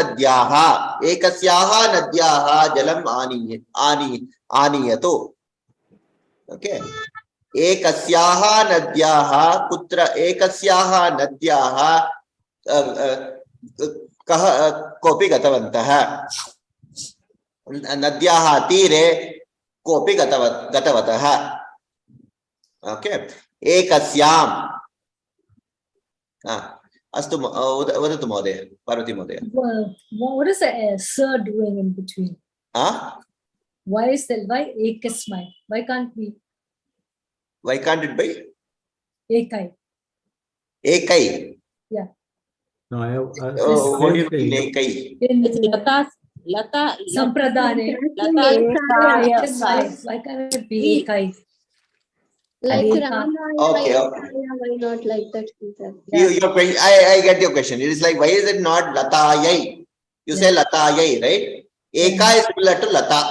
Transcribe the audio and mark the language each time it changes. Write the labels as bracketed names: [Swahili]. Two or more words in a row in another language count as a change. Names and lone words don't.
[Sanskrit] नद्याः जलम् आनीयतु ओके एकस्याः नद्याः कुत्र एकस्याः नद्याः कः कोऽपि गतवन्तः नद्याः तीरे कोऽपि गतवतः ओके एकस्याम् अस्तु वदतु महोदय पार्वती महोदय [English] What is the sir doing in between? Why is that? Why ekasmai? Why can't we? Why can't it be? Ekai. Ekai. Yeah. No, I have. What do you mean ekai? Lata. Sampradane. Why can't it be ekai? Like Eka. Ramayana, Okay. why not like that? I get your question. It is like, why is it not Latayai? You say Latayai, right? Eka is similar to Lata.